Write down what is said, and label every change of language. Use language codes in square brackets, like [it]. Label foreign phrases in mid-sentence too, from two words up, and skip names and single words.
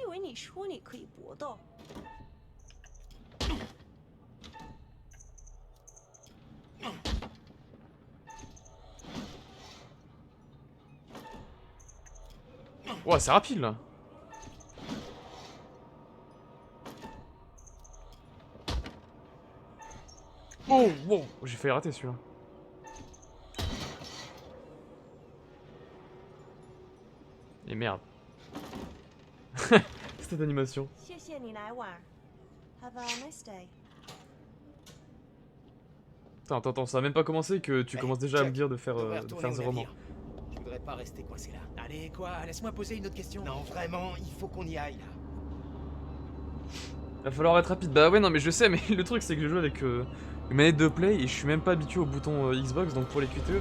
[zh] 你说你可以搏斗， [fr] Ouah, c'est rapide là. Oh, wow, j'ai failli rater celui-là. Et merde. Cette animation. [zh] 谢谢你来玩 [en] Have a nice day. [fr] Attends, ça a même pas commencé que tu Eh, commences déjà à me Chuck, dire de faire, on devrait de retourner faire au ce roman. navire. Je voudrais pas rester coincé là. Allez, quoi? Laisse-moi poser une autre question. Non, vraiment, il faut qu'on y aille là. Va falloir être rapide. Bah ouais, non, mais je sais, mais le truc c'est que je joue avec une manette de play et je suis même pas habitué au bouton Xbox, donc pour les QTE.